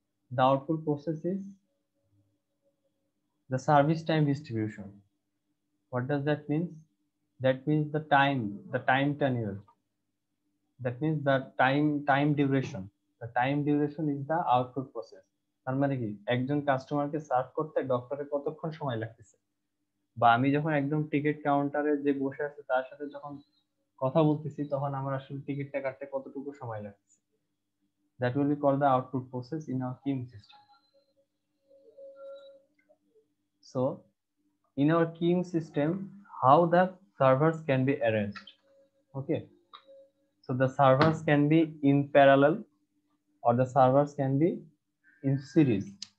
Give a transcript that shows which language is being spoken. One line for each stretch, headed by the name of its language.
English: The output process is the service time distribution. What does that mean? That means the time tenure. That means the time duration. The time duration is the output process.
Bangla: তার মানে কি একজন কাস্টমারকে serve করতে ডক্টরের কতক্ষণ সময় লাগতেছে, বা আমি যখন একদম টিকিট কাউন্টারে যে বসে আছে তার সাথে যখন কথা বলতেছি তখন আমার আসলে টিকিটটা কাটতে কতটুকু সময় লাগতেছে।
English: That will be called the output process in our queuing system. So in our queuing system, how the servers can be arranged? Okay, so the servers can be in parallel, or the servers can be in series.